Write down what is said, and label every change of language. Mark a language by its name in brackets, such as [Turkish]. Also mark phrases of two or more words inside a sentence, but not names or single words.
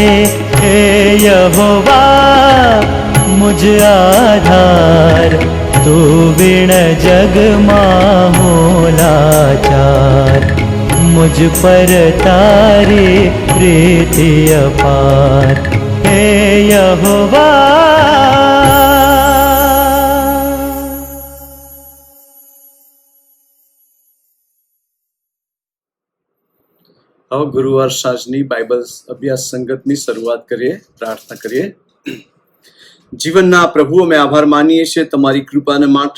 [Hindi] हे यहोवा मुझ आधार, तू बिन जग माहू लाचार। मुझ पर तारी प्रीति अपार, हे यहोवा। [Gujarati] હવે ગુરુવાર સાંજની બાઇબલ અભ્યાસ સંગતની શરૂઆત કરીએ, પ્રાર્થના કરીએ। જીવનના પ્રભુ, અમે આભાર માનીએ છીએ તમારી કૃપાને માટે।